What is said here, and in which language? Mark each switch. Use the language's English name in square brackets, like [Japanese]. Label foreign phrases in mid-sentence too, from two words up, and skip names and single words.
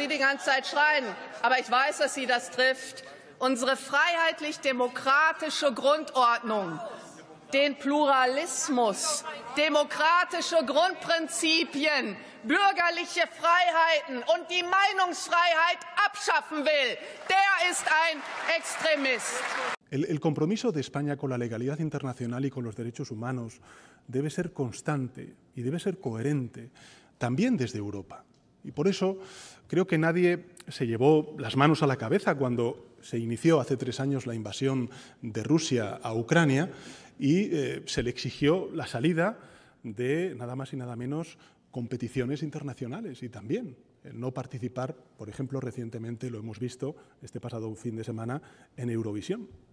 [German] Sie die ganze Zeit schreien, aber ich weiß, dass Sie das trifft, unsere freiheitlich-demokratische Grundordnung, den Pluralismus, demokratische Grundprinzipien, bürgerliche Freiheiten und die Meinungsfreiheit abschaffen will, der ist ein Extremist. [Spanish] El compromiso de España con la legalidad internacional y con los derechos humanos debe ser constante y debe ser coherente, también desde Europa. Y por eso creo que nadie se llevó las manos a la cabeza cuando se inició hace 3 años la invasión de Rusia a Ucrania y se le exigió la salida de nada más y nada menos competiciones internacionales y también el no participar, por ejemplo, recientemente lo hemos visto este pasado fin de semana en Eurovisión.